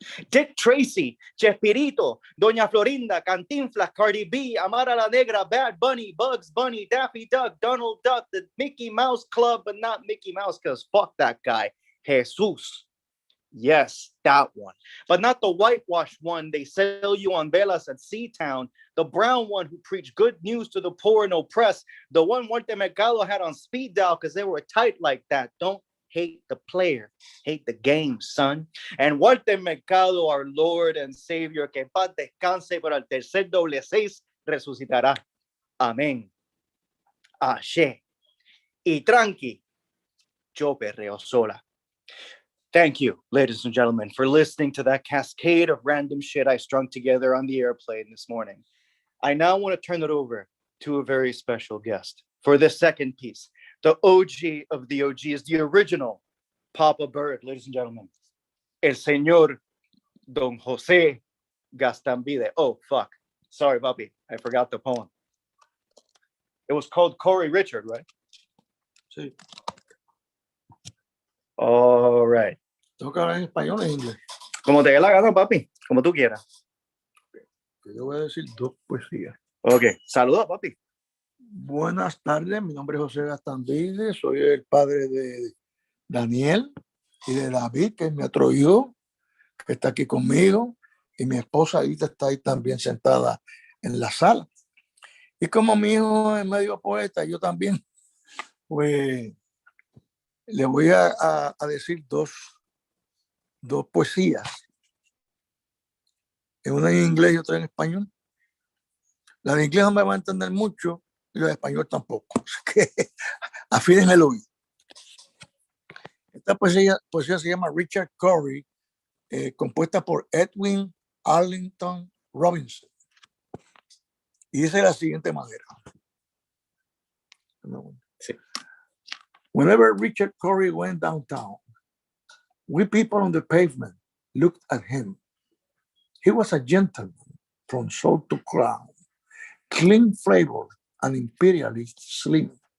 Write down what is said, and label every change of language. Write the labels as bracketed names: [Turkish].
[English] Dick Tracy, Chespirito, Doña Florinda, Cantinflas, Cardi B, Amara la Negra, Bad Bunny, Bugs Bunny, Daffy Duck, Donald Duck, the Mickey Mouse Club, but not Mickey Mouse because fuck that guy. Jesus. Yes, that one. But not the whitewashed one they sell you on velas at Seatown. The brown one who preached good news to the poor and oppressed. The one Muerte Mercado had on speed dial because they were tight like that. Don't hate the player. Hate the game, son. [Spanish] And Muerte Mercado, [English] our Lord and Savior, [Spanish] que en paz descanse, pero al tercer doble seis resucitará. Amén. Ashe. Y tranqui, yo perreo sola. [English] Thank you, ladies and gentlemen, for listening to that cascade of random shit I strung together on the airplane this morning. I now want to turn it over to a very special guest for the second piece. The OG of the OGs, the original Papa Bird, ladies and gentlemen. El señor Don Jose Gastambide. Oh, fuck. Sorry, Bobby. I forgot the poem. It was called Corey Richard, right? [Spanish] Sí. [English] All right. [Spanish] Tengo que hablar en español o en inglés. Como te dé la gana, papi. Como tú quieras. Yo voy a decir dos poesías. Ok. Saludos, papi. Buenas tardes, mi nombre es José Gastambide, soy el padre de Daniel y de David, que es mi otro hijo, que está aquí conmigo, y mi esposa ahorita está ahí también sentada en la sala. Y como mi hijo es medio poeta, yo también, pues le voy a decir dos poesías, una en inglés y otra en español. La de inglés no me va a entender mucho y la de español tampoco, así que afinen el oído. Esta poesía se llama Richard Cory, compuesta por Edwin Arlington Robinson. Y dice de la siguiente manera. Sí. [English] Whenever Richard Cory went downtown, we people on the pavement looked at him. He was a gentleman from soul to crown, clean flavored and imperially slim.